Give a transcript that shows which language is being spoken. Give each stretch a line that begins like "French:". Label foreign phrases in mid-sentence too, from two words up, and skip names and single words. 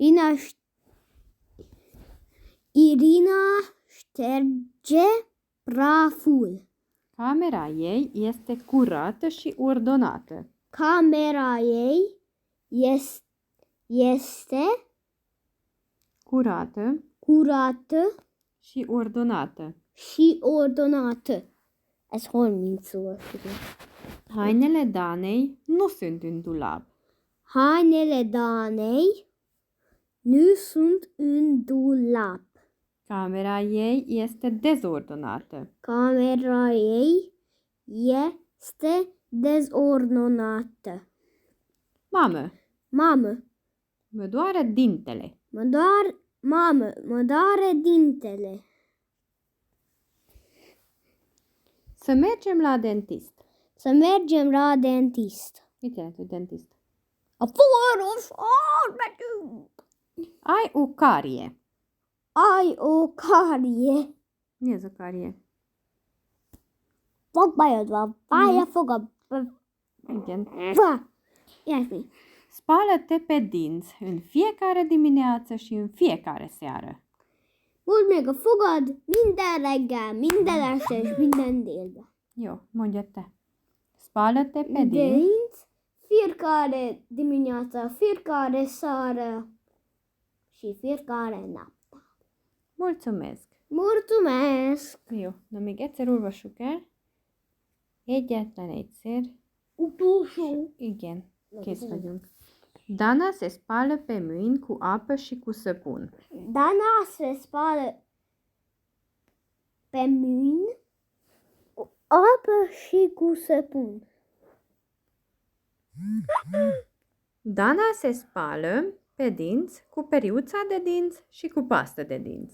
Romanian: Irina șterge praful. Camera ei este curată și ordonată. Camera ei este curată și ordonată. Și ordonată.
Hungarian: Ez 30 szó.
Romanian: Hainele Danei nu sunt în dulap. Hainele Danei nu sunt în dulap. Camera ei este dezordonată. Camera ei este dezordonată. Mamă, mă doare dintele. Mă doare dintele. Să mergem la dentist. Să mergem la dentist. Uite, tu dentist. Ai o carie. Ai o carie.
Hungarian: Mi ez a carie? Fog bajodva. Fáj a fogad. Igen. Ilyesmi.
Romanian: Spală-te pe dinți în fiecare dimineață și în fiecare seară.
Hungarian: Mold meg a fogad minden reggel, minden este és minden délben. Jó, mondja te.
Romanian: Spală-te pe dinți Dinți, fiecare dimineață, fiecare seară și fiecare nap. Mulțumesc. Mulțumesc!
Hungarian: Jó, na még egyszer olvassuk el. Egyetlen egyszer. Utolsó. Igen, kész vagyunk.
Romanian: Dana se spală pe mâini cu apă și cu săpun. Dana se spală pe mâini cu apă și cu săpun. Dana se spală pe dinți cu periuța de dinți și cu pastă de dinți.